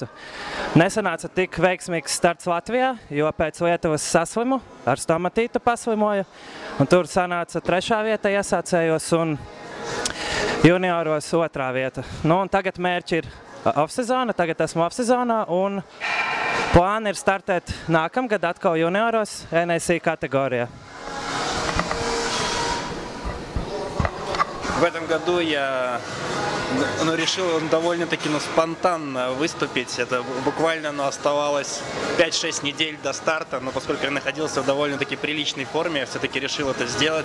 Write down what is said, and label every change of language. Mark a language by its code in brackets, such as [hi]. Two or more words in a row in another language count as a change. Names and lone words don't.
[lv] Nesanāca tik veiksmīgs starts Latvijā, jo pēc Lietuvas saslimu, ar stomatītu paslimoju. Un tur sanāca 3. vieta iesācējos un junioros 2. vieta. Un tagad mērķi ir off-sezona, tagad esmu off-sezonā un plāni ir startēt nākamgad atkal junioros NAC kategorijā. [ru] В этом году я решил довольно-таки спонтанно выступить. Это буквально оставалось 5-6 недель до старта, но поскольку я находился в довольно-таки приличной форме, я все-таки решил это сделать.